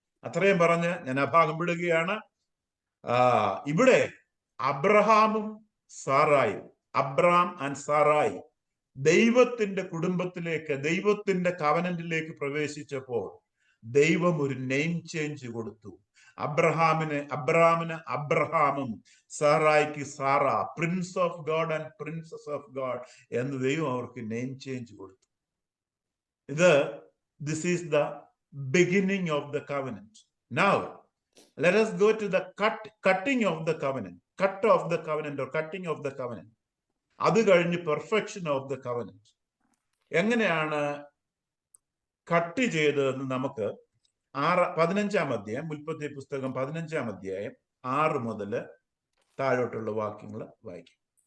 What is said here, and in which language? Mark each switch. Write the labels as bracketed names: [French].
[Malayalam] അത്രയും പറഞ്ഞ് ഞാൻ ആ ഭാഗം വിടുകയാണ്. ഇവിടെ അബ്രഹാമും സാറായും, അബ്രഹാം ആൻഡ് സാറായി ദൈവത്തിന്റെ കുടുംബത്തിലേക്ക്, ദൈവത്തിന്റെ കവനന്റിലേക്ക് പ്രവേശിച്ചപ്പോൾ ദൈവം ഒരു നെയിം ചേഞ്ച് കൊടുത്തു. അബ്രഹാമിന് അബ്രഹാമും സാറായിക്ക് Sara, [English] prince of God and princess of God [Malayalam] എന്ന് ദൈവം അവർക്ക് നെയിം ചേഞ്ച് കൊടുത്തു. [English] This is the beginning of the covenant. Now let us go to the cutting of the covenant, cut of the covenant or cutting of the covenant. [Malayalam] അത് കഴിഞ്ഞ് perfection of the covenant എങ്ങനെയാണ് cut ചെയ്തതെന്ന് നമുക്ക് 15-ാം അധ്യായം, ഉൽപ്പത്തി പുസ്തകം 15-ാം അധ്യായം 6 മുതൽ താഴോട്ടുള്ള വാക്യങ്ങൾ വായിക്കും.